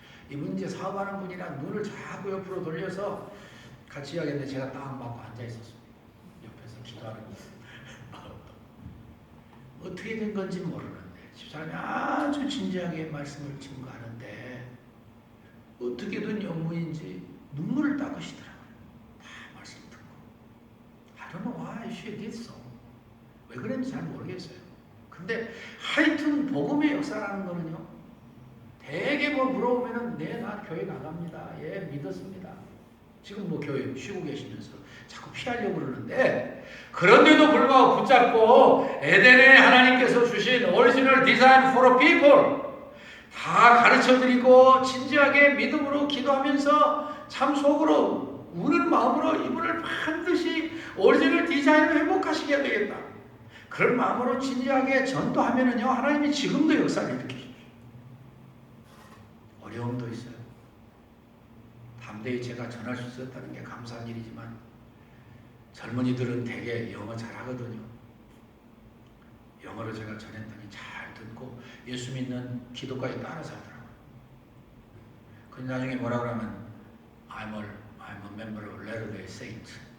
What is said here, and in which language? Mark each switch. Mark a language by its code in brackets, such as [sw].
[ko] 이분 이제 사업하는 분이라 눈을 자꾸 옆으로 돌려서 같이 이야기했는데 제가 딱 맞고 앉아 있었어요. 옆에서 기도하는 어떻게 된 건지 모르는데 집사람이 아주 진지하게 말씀을 증거하는데 어떻게든 영문인지 눈물을 닦으시더라고요. 다 말씀 듣고 [en] I don't know why she did so. [ko] 왜 그랬는지 잘 모르겠어요. 근데 하여튼 복음의 역사라는 거는요, 대개 뭐 물어보면은 네, 나 교회 나갑니다. 예, 믿었습니다. 지금 뭐 교회 쉬고 계시면서 자꾸 피하려고 그러는데, 그런데도 불구하고 붙잡고 에덴에 하나님께서 주신 오리지널 디자인 [en] for a people [ko] 다 가르쳐드리고 진지하게 믿음으로 기도하면서 참 속으로 우는 마음으로 이분을 반드시 오리지널 디자인을 회복하시게 되겠다. 그런 마음으로 진지하게 전도하면은요, 하나님이 지금도 역사를 일으키십니다. 어려움도 있어요. 담대히 제가 전할 수 있었다는 게 감사한 일이지만 젊은이들은 되게 영어 잘하거든요. 영어로 제가 전했더니 잘 듣고 예수 믿는 기도까지 따라서 하더라고요. 근데 나중에 뭐라 그러면 [en] I'm a member of Latter-day Saint.